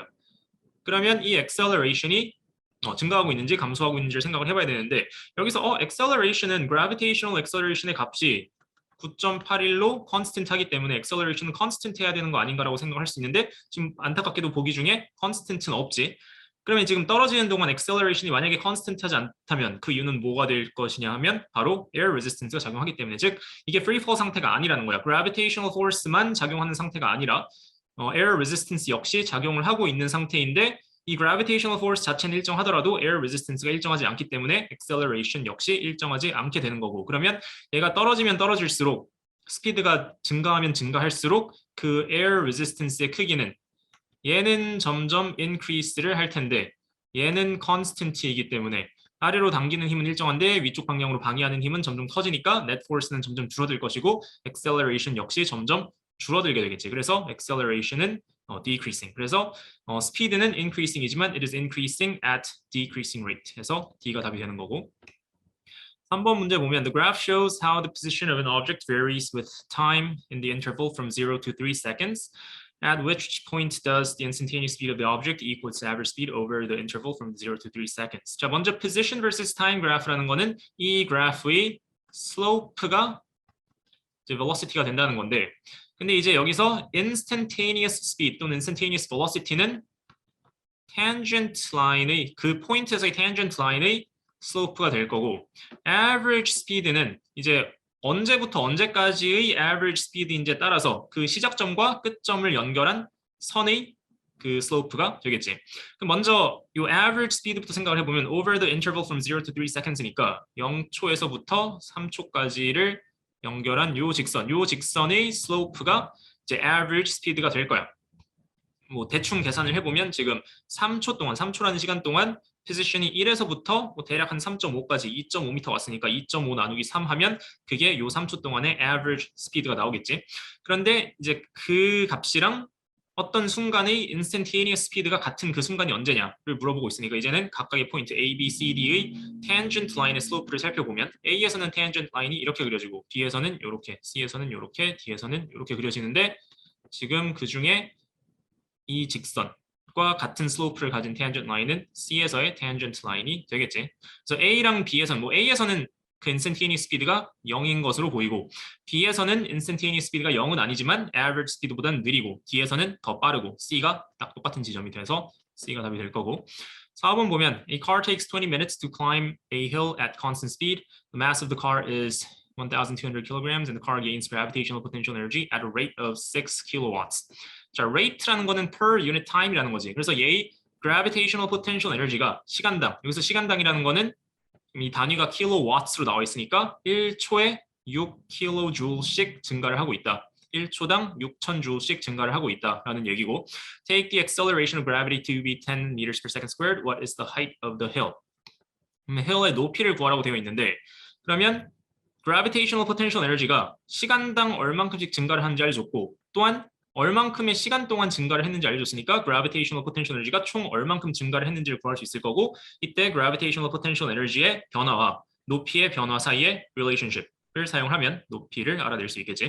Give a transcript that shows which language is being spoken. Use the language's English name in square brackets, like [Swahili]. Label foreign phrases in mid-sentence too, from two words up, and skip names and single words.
[Korean] 그러면 이 acceleration이 증가하고 있는지 감소하고 있는지를 생각을 해봐야 되는데 여기서 acceleration은 [English] gravitational acceleration [Korean] 의 값이 9.81로 constant 하기 때문에 acceleration은 constant 해야 되는 거 아닌가라고 생각할 수 있는데 지금 안타깝게도 보기 중에 constant는 없지. 그러면 지금 떨어지는 동안 acceleration이 만약에 constant 하지 않다면 그 이유는 뭐가 될 것이냐 하면 바로 [English] air resistance [Korean] 가 작용하기 때문에 즉 이게 [English] free fall [Korean] 상태가 아니라는 거야. [English] gravitational force [Korean] 만 작용하는 상태가 아니라 [English] air resistance [Korean] 역시 작용을 하고 있는 상태인데 이 [English] gravitational force [Korean] 자체는 일정하더라도 [English] air resistance [Korean] 가 일정하지 않기 때문에 acceleration 역시 일정하지 않게 되는 거고 그러면 얘가 떨어지면 떨어질수록 스피드가 증가하면 증가할수록 그 [English] air resistance [Korean] 의 크기는 얘는 점점 increase를 할 텐데 얘는 constant이기 때문에 아래로 당기는 힘은 일정한데 위쪽 방향으로 방해하는 힘은 점점 커지니까 [English] net force [Korean] 는 점점 줄어들 것이고 acceleration 역시 점점 줄어들게 되겠지. 그래서 acceleration은 decreasing. 그래서 speed는 increasing이지만 [English] it is increasing at decreasing rate. [Korean] 해서 D가 답이 되는 거고. 3번 문제 보면 [English] the graph shows how the position of an object varies with time in the interval from 0 to 3 seconds. At which point does the instantaneous speed of the object equal its average speed over the interval from 0 to 3 seconds? [Korean] 자, 먼저 [English] position versus time graph [Korean] 라는 거는 이 그래프의 slope가 이제 velocity가 된다는 건데 근데 이제 여기서 [English] instantaneous speed [Korean] 또는 [English] instantaneous velocity [Korean] 는 [English] tangent line [Korean] 의 그 포인트에서의 [English] tangent line [Korean] 의 slope가 될 거고 [English] average speed [Korean] 는 이제 언제부터 언제까지의 [English] average speed [Korean] 인지에 따라서 그 시작점과 끝점을 연결한 선의 그 slope가 되겠지. 그럼 먼저 이 [English] average speed [Korean] 부터 생각을 해보면 [English] over the interval from 0 to 3 seconds [Korean] 니까 0초에서부터 3초까지를 연결한 요 직선의 slope가 이제 [English] average speed [Korean] 가 될 거야. 뭐 대충 계산을 해보면 지금 3초라는 시간 동안 포지션이 1에서부터 뭐 대략 한 3.5까지 2.5m 왔으니까 2.5 나누기 3 하면 그게 요 3초 동안의 [English] average speed [Korean] 가 나오겠지. 그런데 이제 그 값이랑 어떤 순간의 [English] instantaneous speed [Korean] 가 같은 그 순간이 언제냐를 물어보고 있으니까 이제는 각각의 포인트 A, B, C, D의 [English] tangent line [Korean] 의 slope를 살펴보면 A에서는 [English] tangent line [Korean] 이 이렇게 그려지고 B에서는 이렇게, C에서는 이렇게, D에서는 이렇게 그려지는데 지금 그 중에 이 직선과 같은 슬로프를 가진 [English] tangent line [Korean] 은 C에서의 [English] tangent line [Korean] 이 되겠지. 그래서 A랑 B에서는 뭐 A에서는 그 [English] instantaneous speed [Korean] 가 0인 것으로 보이고 B에서는 [English] instantaneous speed [Korean] 가 0은 아니지만 [English] average speed [Korean] 보다는 느리고 D에서는 더 빠르고 C가 딱 똑같은 지점이 돼서 C가 답이 될 거고 4번 보면 [English] A car takes 20 minutes to climb a hill at constant speed. The mass of the car is 1,200 kilograms and the car gains gravitational potential energy at a rate of 6 kilowatts. [Korean] 자, rate라는 거는 [English] per unit time [Korean] 이라는 거지. 그래서 얘의 [English] gravitational potential energy [Korean] 가 시간당, 여기서 시간당이라는 거는 이 단위가 킬로와트로 나와 있으니까 1초에 6kJ씩 증가를 하고 있다. 1초당 6,000J씩 증가를 하고 있다라는 얘기고 [English] Take the acceleration of gravity to be 10 meters per second squared. What is the height of the hill? [Korean] hill의 높이를 구하라고 되어 있는데 그러면 [English] gravitational potential energy [Korean] 가 시간당 얼만큼씩 증가를 하는지 알려줬고 또한 얼만큼의 시간 동안 증가를 했는지 알려줬으니까 [English] gravitational potential energy [Korean] 가 총 얼만큼 증가를 했는지를 구할 수 있을 거고 이때 [English] gravitational potential energy [Korean] 의 변화와 높이의 변화 사이의 relationship을 사용하면 높이를 알아낼 수 있겠지.